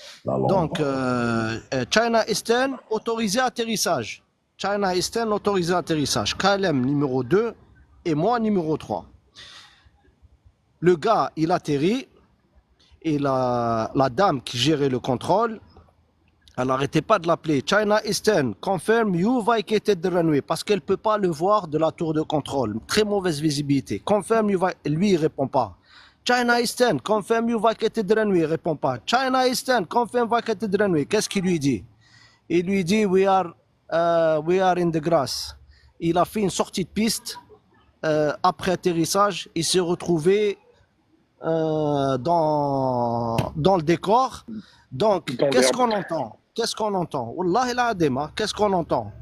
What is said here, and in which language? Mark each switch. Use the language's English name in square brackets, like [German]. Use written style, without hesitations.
[French] Donc, China Eastern, autorisé atterrissage. China Eastern, autorisé atterrissage. KLM numéro 2 et moi numéro 3. Le gars, il atterrit et la dame qui gérait le contrôle, elle n'arrêtait pas de l'appeler. [English] China Eastern, confirm you vacated the runway. [French] Parce qu'elle ne peut pas le voir de la tour de contrôle. Très mauvaise visibilité. [English] Confirm you vacated. [French] Lui, il ne répond pas. [English] China Eastern, confirm you vacated the runway. [French] Il ne répond pas. [English] China Eastern, confirm vacated the runway. [French] Qu'est-ce qu'il lui dit? Il lui dit [English] we are in the grass. [French] Il a fait une sortie de piste. Après atterrissage, il s'est retrouvé dans le décor. Donc, qu'est-ce qu'on entend? Qu'est-ce qu'on entend? Wallahi l'adema, qu'est-ce qu'on entend?